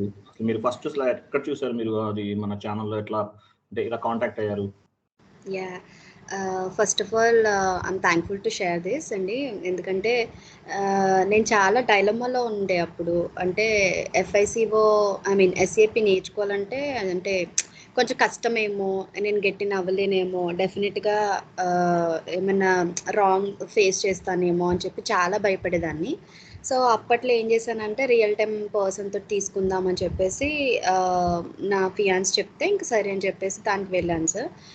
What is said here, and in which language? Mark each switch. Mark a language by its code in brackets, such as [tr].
[te] అసలు మీరు ఫస్ట్ అసలు ఎక్కడ చూసారు మీరు అది మన ఛానల్లో? ఎట్లా అంటే ఇలా కాంటాక్ట్ అయ్యారు? [en] Yeah. First of all, I'm thankful to share this అండి. [te] ఎందుకంటే నేను చాలా డైలమాలో ఉండే అప్పుడు. అంటే ఎఫ్ఐసిఓ SAP నేర్చుకోవాలంటే అంటే కొంచెం కష్టమేమో, నేను గెట్టిన అవ్వలేనేమో, డెఫినెట్గా ఏమైనా రాంగ్ ఫేస్ చేస్తానేమో అని చెప్పి చాలా భయపడేదాన్ని. సో అప్పట్లో ఏం చేశానంటే రియల్ టైమ్ పర్సన్తో తీసుకుందామని చెప్పేసి నా ఫియాన్స్ చెప్తే ఇంక సరే అని చెప్పేసి దానికి వెళ్ళాను సార్.